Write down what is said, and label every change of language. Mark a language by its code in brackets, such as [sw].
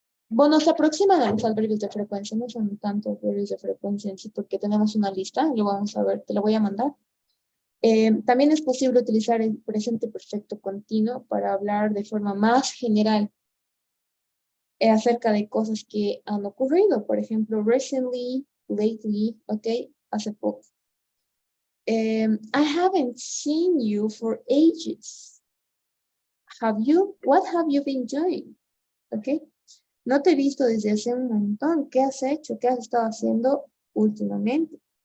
[es] Bueno, se aproximan a los adverbios de frecuencia, no son tanto adverbios de frecuencia en sí, porque tenemos una lista, lo vamos a ver, te lo voy a mandar. También es posible utilizar el presente perfecto continuo para hablar de forma más general acerca de cosas que han ocurrido, por ejemplo, recently, lately, ¿ok? Hace poco. [en] I haven't seen you for ages. Have you? What have you been doing? ¿Ok? [es] No te he visto desde hace un montón. ¿Qué has hecho? ¿Qué has estado haciendo últimamente?